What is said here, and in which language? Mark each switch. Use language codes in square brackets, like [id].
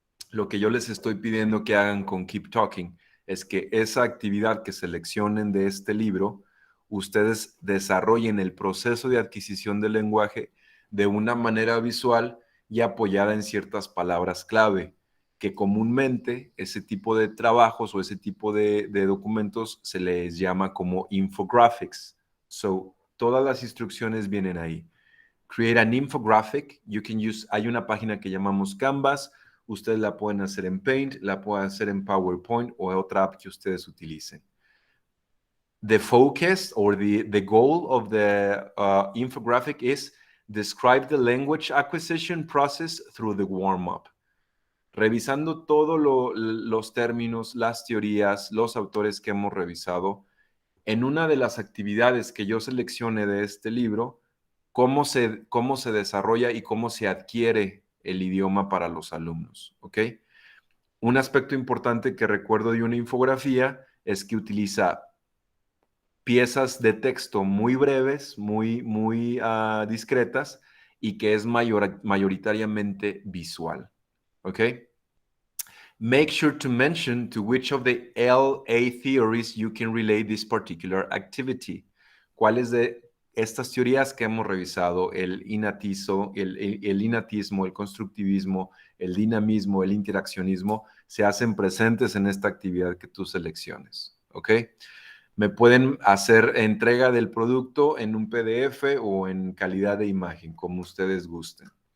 [es] Lo que yo les estoy pidiendo que hagan con Keep Talking es que esa actividad que seleccionen de este libro, ustedes desarrollen el proceso de adquisición del lenguaje de una manera visual y apoyada en ciertas palabras clave, que comúnmente ese tipo de trabajos o ese tipo de documentos se les llama como infographics. So, todas las instrucciones vienen ahí. [en] Create an infographic. You can use, [es] hay una página que llamamos Canvas. Ustedes la pueden hacer en Paint, la pueden hacer en PowerPoint o otra app que ustedes utilicen. [en] the focus or the goal of the infographic is describe the language acquisition process through the warm-up. [es] Revisando todos los términos, las teorías, los autores que hemos revisado, en una de las actividades que yo seleccione de este libro, cómo se desarrolla y cómo se adquiere el idioma para los alumnos, ¿ok? Un aspecto importante que recuerdo de una infografía es que utiliza piezas de texto muy breves, muy discretas y que es mayoritariamente visual, ¿ok? [en] Make sure to mention to which of the LA theories you can relate this particular activity. [es] ¿Cuáles de estas teorías que hemos revisado, el innatismo, el constructivismo, el dinamismo, el interaccionismo, se hacen presentes en esta actividad que tú selecciones? ¿Ok? Me pueden hacer entrega del producto en un PDF o en calidad de imagen, como ustedes gusten.